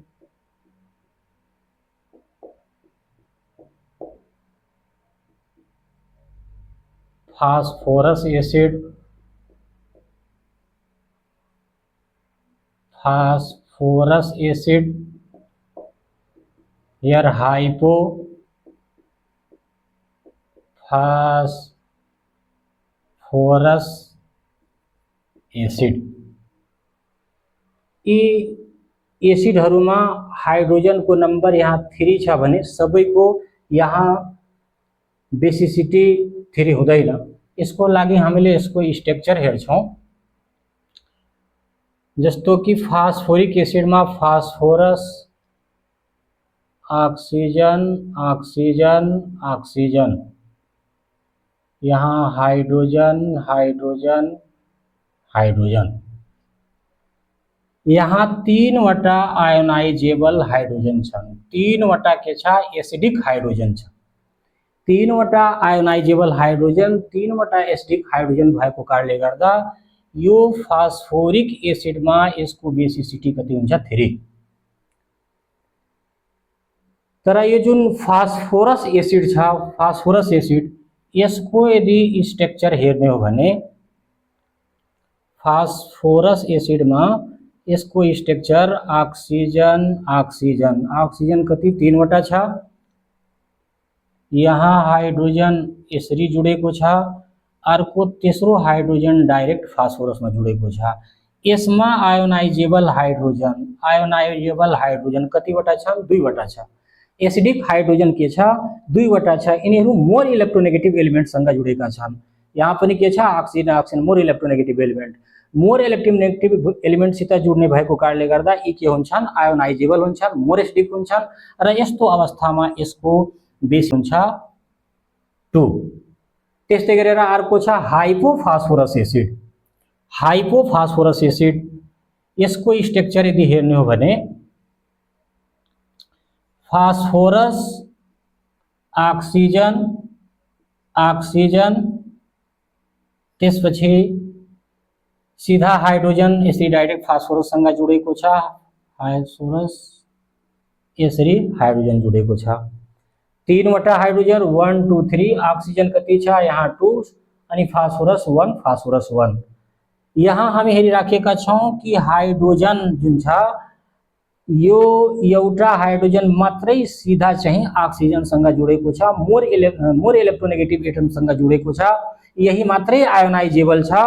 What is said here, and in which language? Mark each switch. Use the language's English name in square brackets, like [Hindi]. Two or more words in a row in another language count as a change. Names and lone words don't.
[English] phosphorus acid, phosphorus acid, here hypo phosphorus acid। [Nepali] यी एसिडहरुमा हाइड्रोजन को नंबर यहाँ 3 छ भने सबैको यहाँ बेसिसिटी 3 हुँदैन। यसको लागि हामीले यसको स्ट्रक्चर हेर्छौं। जस्तो कि [English] phosphoric acid [Nepali] फास्फोरस, ऑक्सीजन, ऑक्सीजन, ऑक्सीजन, यहाँ हाइड्रोजन, हाइड्रोजन, हाइड्रोजन, यहाँ 3 वटा [English] ionizable hydrogen [Nepali] छन्, 3 वटा के छ [English] acidic hydrogen [Nepali] छ। 3 वटा [English] ionizable hydrogen, [Nepali] 3 वटा [English] acidic hydrogen [Nepali] भएको कारणले गर्दा यो [English] phosphoric acid [Nepali] में इसको बेसिसिटी कति हुन्छ 3। तर यो जुन [English] phosphorus acid [Nepali] छ, [English] phosphorus acid [Nepali] यसको यदि स्ट्रक्चर हेर्ने हो भने [English] phosphorus acid [Nepali] में यसको स्ट्रक्चर ऑक्सीजन ऑक्सीजन ऑक्सीजन कति 3 वटा छ, यहाँ हाइड्रोजन यसरी जुडेको छ, अर्को तेस्रो हाइड्रोजन डाइरेक्ट फास्फोरस में जुडेको छ। यसमा [English] ionizable hydrogen [Nepali] कतिवटा छ, 2 वटा छ। [English] acidic hydrogen [Nepali] के छ, 2 वटा छ। यिनीहरू [English] more electronegative element [Nepali] जुडेका छन्। यहाँ पनि के छ, ऑक्सीजन ऑक्सीजन [English] more electronegative element, more electronegative element [Nepali] जुड्ने भएको कारणले गर्दा यी के हुन्छन्, आयोनाइजेबल हुन्छन्, मोर एसिडिक हुन्छन् र यस्तो अवस्थामा यसको बेस हुन्छ 2। त्यस्तै गरेर अर्को छ [English] hypophosphorus acid. hypophosphorus acid [Nepali] यसको स्ट्रक्चर यदि हेर्ने हो भने फास्फोरस ऑक्सीजन ऑक्सीजन त्यसपछि सीधा हाइड्रोजन यसरी डाइरेक्ट फास्फोरससँग जुडेको छ, फास्फोरस यसरी हाइड्रोजन जुडेको छ। 3 वटा हाइड्रोजन 1 2 3, ऑक्सीजन कति छ यहाँ 2 अनि फास्फोरस 1 यहाँ हामी हेरिराखेका छौं कि हाइड्रोजन जुन छ यो एउटा हाइड्रोजन मात्रै सीधा चाहिँ ऑक्सीजनसँग जुडेको छ, [English] more electronegative atom [Nepali] जुडेको छ, यही मात्रै आयोनाइजेबल छ।